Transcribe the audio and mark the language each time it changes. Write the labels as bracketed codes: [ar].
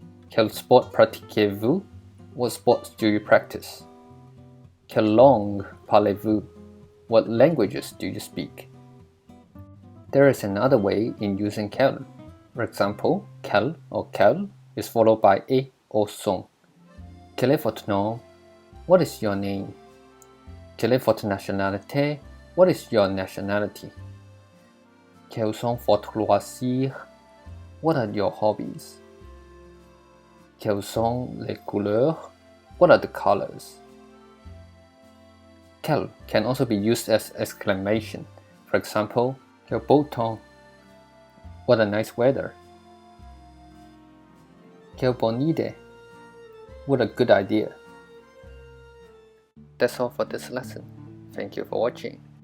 [fr] Quel sport pratiquez-vous? [en] What sports do you practice? [fr] Quelle langue parlez-vous? [en] What languages do you speak? There is another way in using quel. For example, quel or quelle is followed by et or son. [fr] Quel est votre nom? [en] What is your name? [fr] Quelle est votre nationalité? [en] What is your nationality? [fr] Quels sont vos loisirs? [en] What are your hobbies? [fr] Quelles sont les couleurs? [en] What are the colors? Quel can also be used as exclamation. For example, [fr] quel beau temps. [en] What a nice weather. [fr] Quelle bonne idée. [en] What a good idea. That's all for this lesson. Thank you for watching.